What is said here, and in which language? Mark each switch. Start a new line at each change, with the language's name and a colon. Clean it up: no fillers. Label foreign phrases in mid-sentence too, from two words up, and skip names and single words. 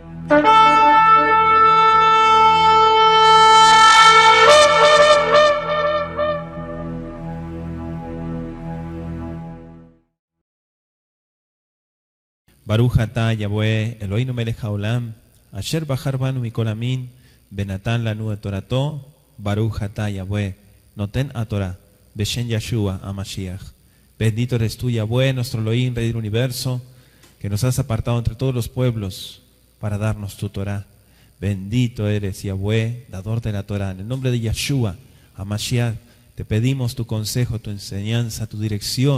Hebrew: ברוך אתה יהוה אלוהינו מלך העולם, אשר בחר בנו מכל עמים, ונתן לנו את תורתו, ברוך אתה יהוה, נותן ה תורה, בשם ישוע המשיח.
Spanish: Bendito eres tú, Yahweh, nuestro Elohim, Rey del universo, que nos has apartado entre todos los pueblos para darnos tu Torah. Bendito eres, Yahweh, dador de la Torah. En el nombre de Yeshua HaMashiach, te pedimos tu consejo, tu enseñanza, tu dirección.